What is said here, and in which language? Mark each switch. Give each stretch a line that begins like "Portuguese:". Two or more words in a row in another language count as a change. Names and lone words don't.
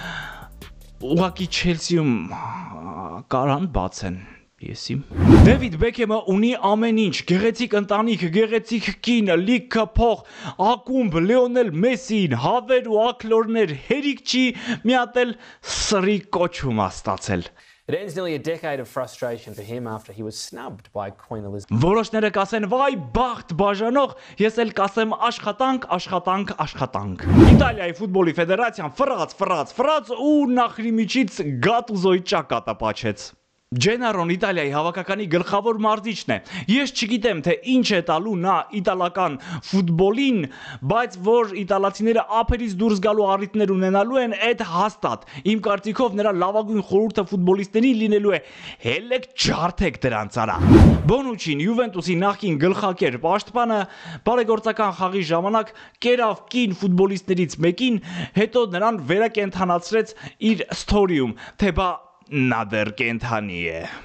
Armenian: Ուղղակի Չելսիում կարան բացեն։ Դեվիդ Բեքեմը ունի ամեն ինչ, գեղեցիկ ընտանիք, գեղեցիկ կին, լիքը փող, ակումբ, Լիոնել Մեսին, հավեր ու ակլորներ, հերիք չի, մի հատ էլ սրի կոչում ստացել։
English: It ends nearly a decade of frustration for him after he was snubbed by Queen Elizabeth.
Armenian: Որոշները կասեն վայ բախտ բաժանող, ես էլ կասեմ աշխատանք, աշխատանք, աշխատանք։ Իտալիայի ֆուտբոլի ֆեդերացիան ֆրաց ու նախրի միջից Գատուզոյի ճակատը պաչեց։ Ջենարոն Իտալիայի հավաքականի գլխավոր մարզիչն է։ Ես չգիտեմ, թե ինչ է տալու նա իտալական ֆուտբոլին, բայց որ իտալացիները ափերից դուրս գալու առիթներ ունենալու են, այդ հաստատ։ Իմ կարծիքով նրա լավագույն խորհուրդը ֆուտբոլիստներին լինելու է՝ հելեք ջարդեք դրանց արա։ Բոնուչին, Յուվենտուսի նախկին գլխակեր պաշտպանը, բարեգործական խաղի ժամանակ կերավ կին ֆուտբոլիստներից մեկին, հետո նրան վերակենդանացրեց իր սթորիում, թե բա նա դեռ կենդանի է։